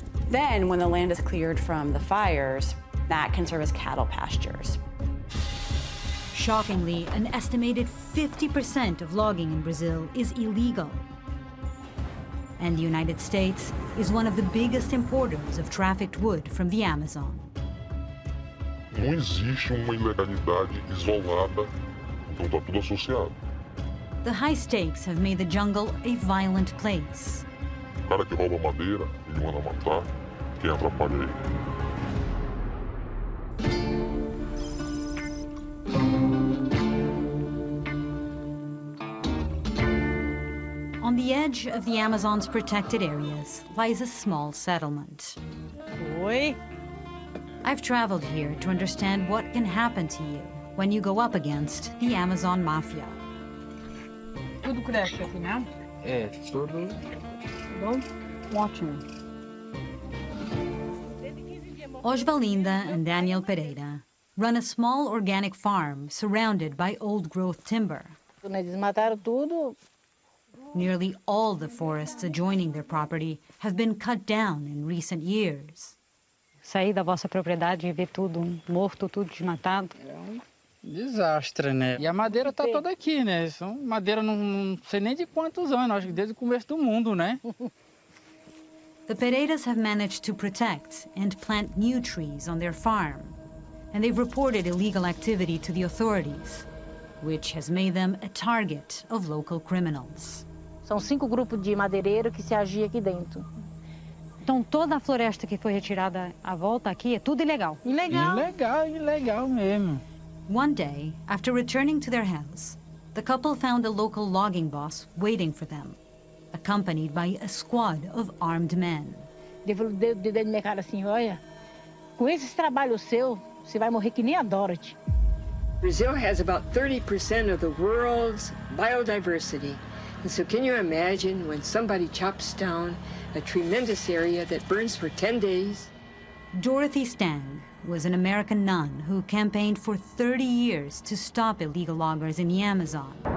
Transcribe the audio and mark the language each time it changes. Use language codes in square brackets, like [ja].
[en] Then, when the land is cleared from the fires, that can serve as cattle pastures. Shockingly, an estimated 50% of logging in Brazil is illegal. And the United States is one of the biggest importers of trafficked wood from the Amazon. [pt] Não existe uma ilegalidade isolada, então está tudo associado. [en] The high stakes have made the jungle a violent place. [pt] O cara que rouba madeira, ele manda matar quem atrapalha ele. [en] On the edge of the Amazon's protected areas lies a small settlement. [pt] Oi? [en] I've traveled here to understand what can happen to you when you go up against the Amazon Mafia. [pt] Tudo cresce aqui, né? É, tudo. Bom, ótimo. [en] Osvalinda and Daniel Pereira run a small organic farm surrounded by old-growth timber. [pt] Eles mataram tudo. [en] Nearly all the forests adjoining their property have been cut down in recent years. [pt] Sair da vossa propriedade e ver tudo morto, tudo desmatado. Desastre, né? E a madeira tá toda aqui, né? São madeira não sei nem de quantos anos, acho que desde o começo do mundo, né? [en] The Pereiras have managed to protect and plant new trees on their farm, and they've reported illegal activity to the authorities, which has made them a target of local criminals. [pt] São 5 grupos de madeireiro que se agiam aqui dentro. Então toda a floresta que foi retirada à volta aqui é tudo ilegal. Ilegal. Ilegal mesmo. [en] One day, after returning to their house, the couple found a local logging boss waiting for them, accompanied by a squad of armed men. [pt] Ele falou dentro da minha cara assim, olha, com esse trabalho seu, você vai morrer que nem a Dorothy. [en] Brazil has about 30% of the world's biodiversity. And so can you imagine when somebody chops down a tremendous area that burns for 10 days? Dorothy Stang was an American nun who campaigned for 30 years to stop illegal loggers in the Amazon.